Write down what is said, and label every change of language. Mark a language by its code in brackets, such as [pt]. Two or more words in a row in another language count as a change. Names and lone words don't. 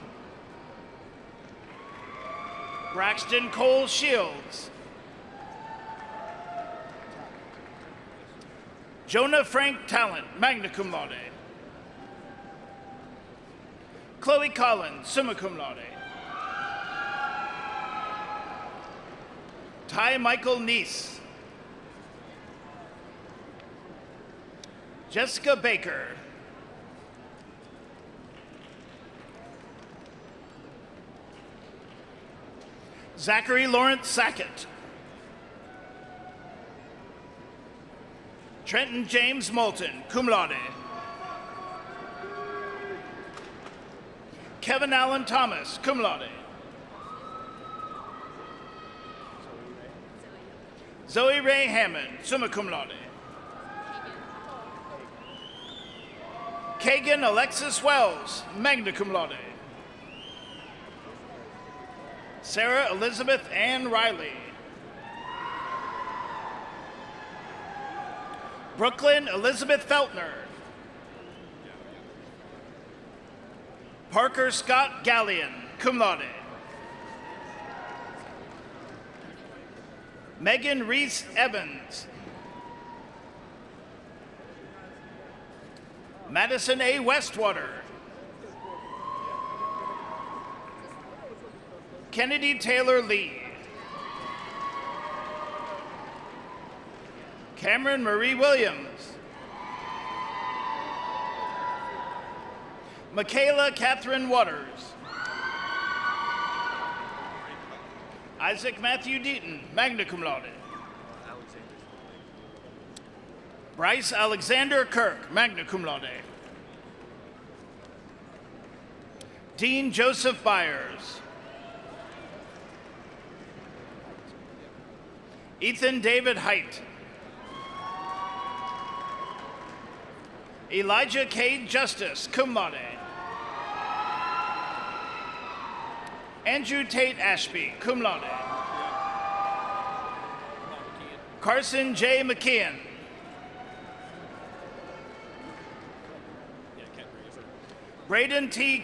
[en] Braxton Cole Shields. Jonah Frank Talent, [la] magna cum laude. [en] Chloe Collins, [la] summa cum laude. [en] Ty Michael Neese. Jessica Baker. Zachary Lawrence Sackett. Trenton James Moulton, [la] cum laude. [en] Kevin Allen Thomas, [la] cum laude. [en] Zoe Ray Hammond, [la] summa cum laude. [en] Kagan Alexis Wells, [la] magna cum laude. [en] Sarah Elizabeth Ann Riley. Brooklyn Elizabeth Feltner. Parker Scott Gallion, [la] cum laude. [en] Megan Reese Evans. Madison A. Westwater. Kennedy Taylor Lee. Cameron Marie Williams. Michaela Catherine Waters. Isaac Matthew Deaton, [la] magna cum laude. [en] Bryce Alexander Kirk, [la] magna cum laude. [en] Dean Joseph Byers. Ethan David Height. Elijah K. Justice, [la] cum laude. [en] Andrew Tate Ashby, [la] cum laude. [en] Carson J. McKeon. Braden T.